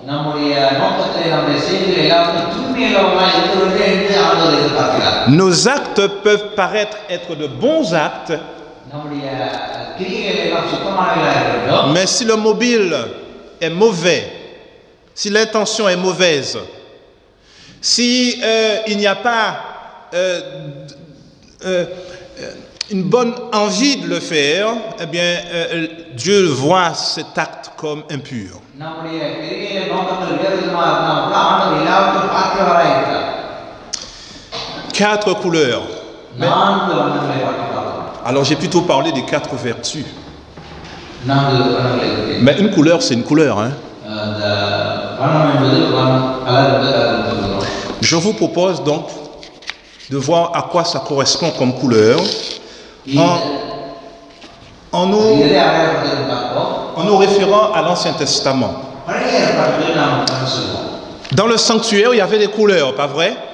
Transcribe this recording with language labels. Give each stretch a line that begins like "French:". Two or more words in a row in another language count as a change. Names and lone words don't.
French: Nos actes peuvent paraître être de bons actes, mais si le mobile est mauvais, si l'intention est mauvaise, si il n'y a pas une bonne envie de le faire, eh bien, Dieu voit cet acte comme impur. 4 couleurs.
Tamil: நான்கு வண்ணங்களை பற்றி பார்க்கலாம்.
French: Alors j'ai plutôt parlé des 4 vertus.
Tamil: நான்கு வண்ணங்களை பற்றி.
French: Mais une couleur, c'est une couleur. Hein.
Tamil: அந்த வண்ணம் என்பது கலர் என்பது.
French: Je vous propose donc de voir à quoi ça correspond comme couleur en nous référant à l'Ancien Testament. Dans le sanctuaire, il y avait des couleurs, pas vrai?